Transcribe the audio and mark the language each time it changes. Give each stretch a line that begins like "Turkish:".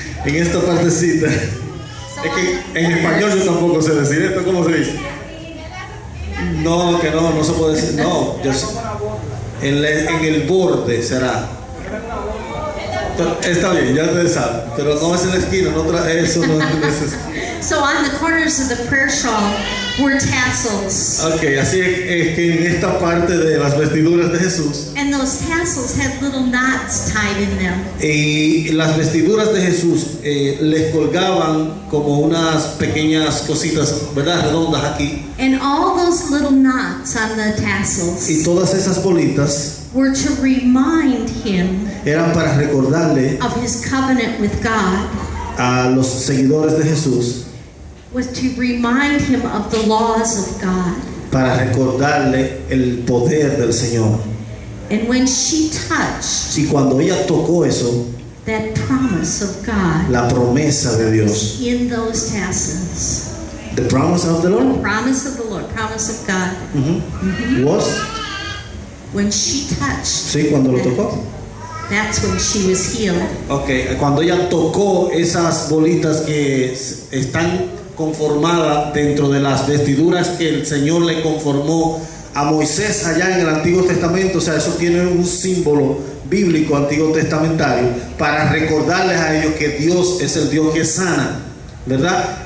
Spanish: En esta partecita, es que en español yo tampoco sé decir esto, ¿cómo se dice? No, que no se puede decir, no, en el borde será. Está bien, ya ustedes saben, pero no es en la esquina, eso no es necesario.
English: So on the corners of the prayer shawl were tassels.
Spanish: Okay, así es que en esta parte de las vestiduras de Jesús.
English: And those tassels had little knots tied in them.
Spanish: Y las vestiduras de Jesús les colgaban como unas pequeñas cositas, ¿verdad? Redondas aquí.
English: And all those little knots on the tassels.
Spanish: Y todas esas bolitas
English: were to remind him
Spanish: eran para recordarle
English: of his covenant with God.
Spanish: A los seguidores de Jesús.
English: Was to remind him of the laws of God.
Spanish: Para recordarle el poder del Señor.
English: And when she touched,
Spanish: y cuando ella tocó eso,
English: that promise of God,
Spanish: la promesa de Dios,
English: in those tassels. The promise of the Lord. The promise of the Lord, promise of God. Was when she touched.
Spanish: Sí, cuando lo tocó.
English: That's when she was healed.
Spanish: Okay, cuando ella tocó esas bolitas que están conformada dentro de las vestiduras que el Señor le conformó a Moisés allá en el Antiguo Testamento, o sea, eso tiene un símbolo bíblico antiguo testamentario para recordarles a ellos que Dios es el Dios que sana, ¿verdad?